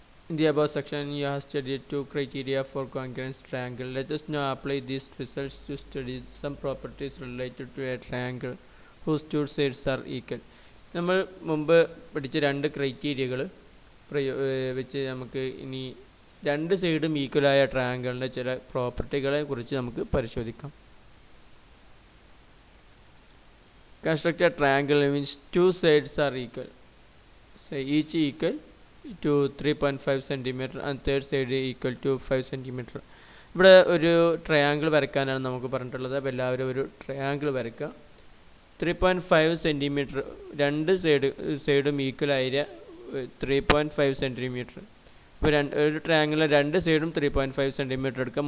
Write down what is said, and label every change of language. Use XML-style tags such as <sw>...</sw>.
<en>In the above section, you have studied two criteria for congruence triangle. Let us now apply these results to study some properties related to a triangle whose two sides are equal.</en> <ml>നമ്മൾ മുമ്പ് പഠിച്ച രണ്ട് ക്രൈറ്റീരിയകൾ വെച്ച് നമുക്ക് ഇനി രണ്ട് സൈഡും ഈക്വലായ ട്രയാങ്കിളിൻ്റെ ചില പ്രോപ്പർട്ടികളെ കുറിച്ച് നമുക്ക് പരിശോധിക്കാം.</ml> <en>Construct a triangle in which two sides are equal. Say each equal to 3.5 cm and third side equal to 5 cm.</en> <ml>ഇവിടെ ഒരു ട്രയാങ്കിൾ വരയ്ക്കാനാണ് നമുക്ക് പറഞ്ഞിട്ടുള്ളത്. അപ്പോൾ എല്ലാവരും ഒരു ട്രയാങ്കിൾ വരയ്ക്കുക. 3.5 cm രണ്ട് സൈഡും ഈക്വൽ ആയ 3.5 cm. ഇപ്പോൾ ഒരു ട്രയാങ്കിളിലെ രണ്ട് സൈഡും 3.5 cm എടുക്കുക.</ml>